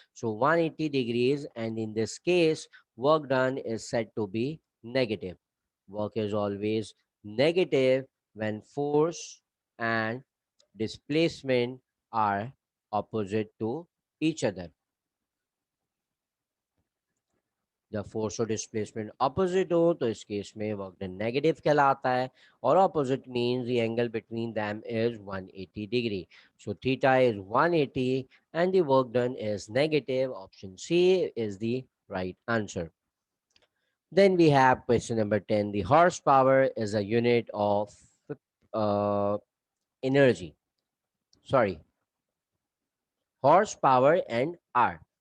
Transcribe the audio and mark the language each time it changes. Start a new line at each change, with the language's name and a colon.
Hindi: So 180 degrees, and in this case work done is said to be negative. Work is always negative when force and displacement are opposite to each other. जब force और displacement opposite हो तो इस case में work done negative कहलाता है और
English: Opposite means the angle between them is 180 degree so theta is 180 and the work done is negative. Option C is the right answer. Then we have question number 10. The horsepower is a unit of uh, energy. Sorry, horsepower and R.